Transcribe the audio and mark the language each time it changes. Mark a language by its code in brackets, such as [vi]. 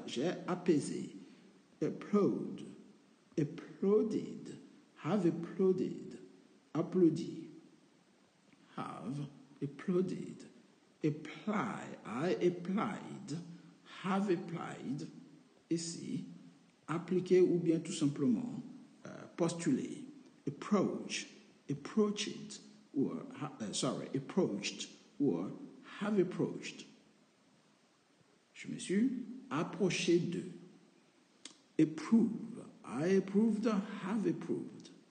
[fr] J'ai apaisé. [en] Applaud, applauded, have applauded. [fr] Applaudi, [en] have applauded. Apply, I applied, have applied. [fr] Ici, appliquer ou bien tout simplement postuler. [en] Approach, approached, or approached, or have approached. [fr] Je me suis approché d'eux. [en] Approve. I approved, have approved.